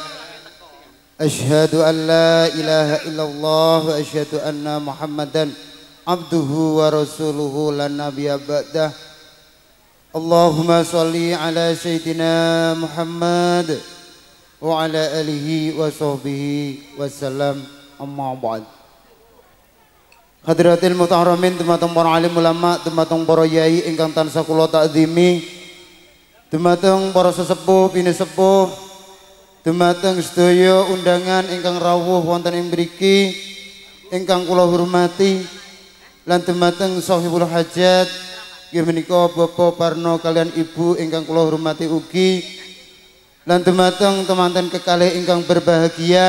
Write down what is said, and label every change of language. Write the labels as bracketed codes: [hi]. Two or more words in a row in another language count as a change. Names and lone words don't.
[ar] أشهد أن لا إله إلا الله وأشهد أن محمدا عبده ورسوله لا نبي بعده. اللهم صل على سيدنا محمد وعلى آله وصحبه وسلم، أما بعد. حضرة المحترمين, [jv] dumateng para alim ulama, dumateng para yai ingkang tansah kula takzimi, dumateng para sesepuh pinisepuh, dumateng sedaya undangan ingkang rawuh wonten ing mriki ingkang kula hormati, lan dumateng sahibul hajat nggih menika Bapak Parno kalian Ibu ingkang kula hormati ugi, lan dumateng temanten kekalih ingkang berbahagia.